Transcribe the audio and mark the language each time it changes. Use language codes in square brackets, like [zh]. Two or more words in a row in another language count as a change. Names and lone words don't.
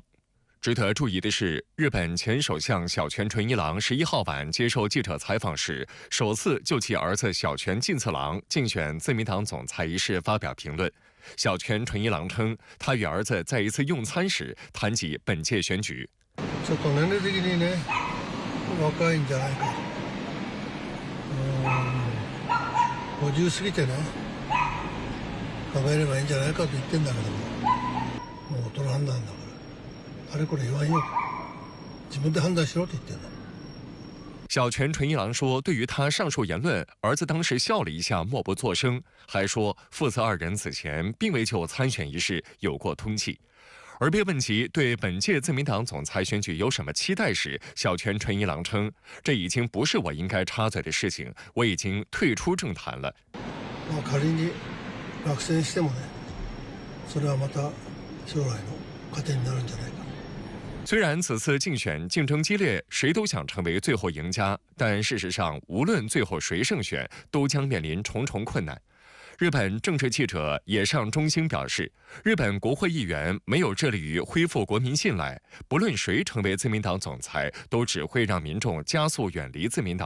[zh] 值得注意的是，日本前首相小泉纯一郎11号晚接受记者采访时，首次就其儿子小泉进次郎竞选自民党总裁一事发表评论。小泉纯一郎称，他与儿子在一次用餐时谈及本届选举。 [ja] ちょっと年齢的にね、若いんじゃないか。50過ぎてね、考えればいいんじゃないかと言ってんだけども、もう大人判断だから、あれこれ言わんよ。自分で判断しろと言ってんだ。 [zh] 小泉纯一郎说，对于他上述言论，儿子当时笑了一下，默不作声，还说父子2人此前并未就参选一事有过通气。而被问及对本届自民党总裁选举有什么期待时，小泉纯一郎称，这已经不是我应该插嘴的事情，我已经退出政坛了。 [ja] 仮に落選してもね、それはまた将来の糧になるんじゃないか。 [zh] 虽然此次竞选竞争激烈，谁都想成为最后赢家，但事实上，无论最后谁胜选，都将面临重重困难。日本政治记者野上忠兴表示，日本国会议员没有致力于恢复国民信赖，不论谁成为自民党总裁，都只会让民众加速远离自民党。